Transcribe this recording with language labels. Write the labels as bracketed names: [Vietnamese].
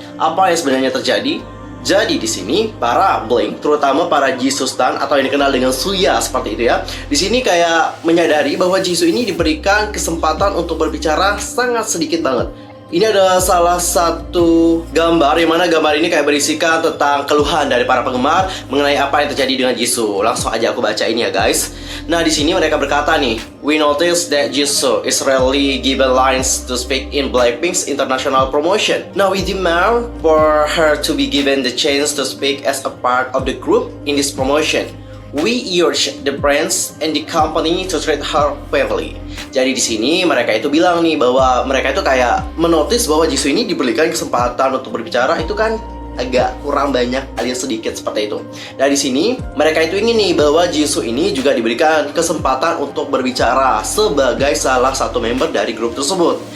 [Indonesian] Apa yang sebenarnya terjadi? Jadi di sini para bling, terutama para Jisoo stan atau yang dikenal dengan Suya seperti itu ya, di sini kayak menyadari bahwa Jisoo ini diberikan kesempatan untuk berbicara sangat sedikit banget. Ini ada salah satu gambar yang mana gambar ini kayak berisikan tentang keluhan dari para penggemar mengenai apa yang terjadi dengan Jisoo. Langsung aja aku baca ini ya guys. Nah di sini mereka berkata nih, [English] we notice that Jisoo is rarely given lines to speak in Blackpink's international promotion. Now we demand for her to be given the chance to speak as a part of the group in this promotion. We urge the brands and the company to treat her fairly. [Indonesian] Jadi di sini mereka itu bilang nih bahwa mereka itu kayak menotis bahwa Jisoo ini diberikan kesempatan untuk berbicara itu kan agak kurang banyak alias sedikit seperti itu. Nah di sini mereka itu ingin nih bahwa Jisoo ini juga diberikan kesempatan untuk berbicara sebagai salah satu member dari grup tersebut.